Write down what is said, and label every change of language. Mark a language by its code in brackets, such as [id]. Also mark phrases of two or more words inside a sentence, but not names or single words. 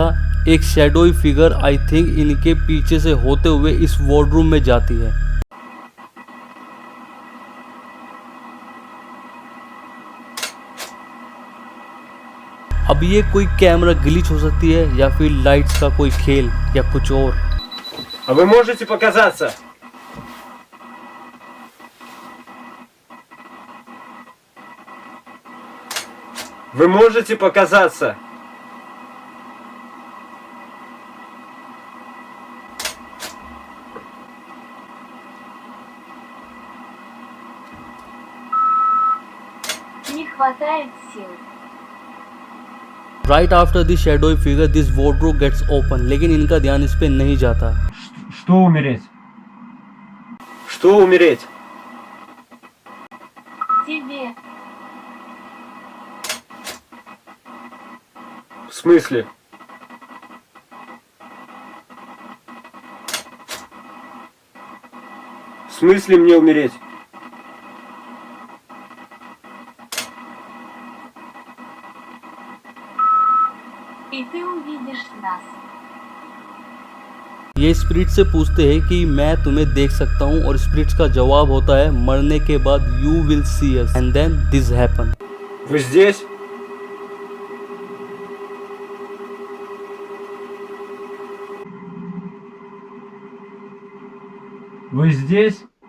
[hi] एक [en] shadowy figure I think [hi] इनके पीछे से होते हुए इस वार्डरूम में जाती है। अब ये कोई [en] camera glitch [hi] हो सकती है या फिर लाइट्स का कोई खेल या कुछ और। [ru] А вы можете показаться? Вы можете показаться? Не хватает сил. [en] right after this shadowy figure this wardrobe gets open, [hi] लेकिन इनका ध्यान इस पे नहीं जाता। [ru] Что умереть? Что умереть? Тебе. В смысле? В смысле мне умереть? И ты увидишь нас. [hi] ये स्पिरिट से पूछते हैं कि मैं तुम्हें देख सकता हूँ, और स्पिरिट का जवाब होता है मरने के बाद [en] you will see us and then this happen. [ru] Вы здесь? Вы здесь?